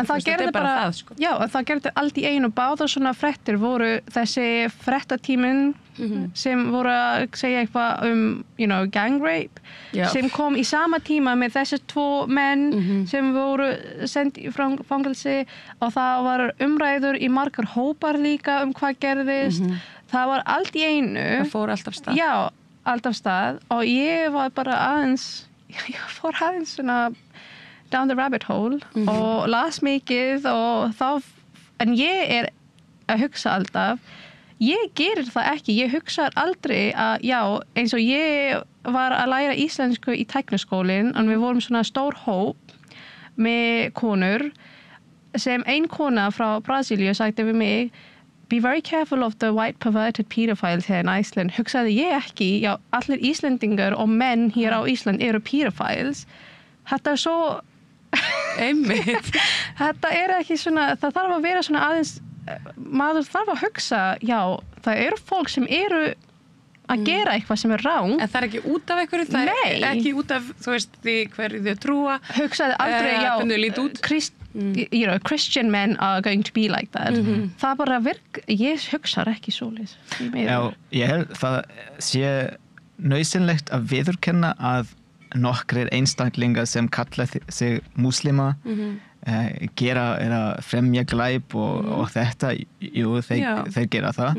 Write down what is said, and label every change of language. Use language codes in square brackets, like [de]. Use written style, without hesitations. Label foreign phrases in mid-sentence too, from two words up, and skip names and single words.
[is] En það gerði bara það, sko. Já, en það gerði allt í einu, báðar svona fréttir voru þessi fréttatíminn sem voru að segja eitthvað [en] gang rape, [is] sem kom í sama tíma með þessi 2 menn sem voru sendt í fangelsi, og það var umræður í margar hópar líka hvað gerðist. Það var allt í einu. Það fór allt af stað. Já, allt af stað, og ég var bara ég fór aðeins svona [en] down the rabbit hole [is] og las mikið, og en ég að hugsa alltaf, ég gerir það ekki, ég hugsa aldrei að, já, eins og ég var að læra íslensku í tækniskólinn, og við vorum svona stór hóp með konur, sem ein kona frá Brasilíu sagði við mig, [en] be very careful of the white perverted pedophiles here in Iceland. [is] Hugsaði ég ekki, já, allir Íslendingar og menn hér á Ísland eru pedophiles. Þetta svo... Einmitt. Þetta ekki svona, það þarf að vera svona aðeins, maður þarf að hugsa, já, það eru fólk sem eru að gera eitthvað sem ráng. En það ekki út af einhverju, það ekki út af, þú veist, því hverju þau trúa. Hugsaði aldrei, já, [en] Christian men are going to be like that. [is] Það bara ég hugsar ekki svoleiðis. Já, ég held það sé nauðsynlegt að viðurkenna að nokkrir einstaklingar sem kalla sig múslima gera eða fremja glæp og þetta, jú, þeir gera það.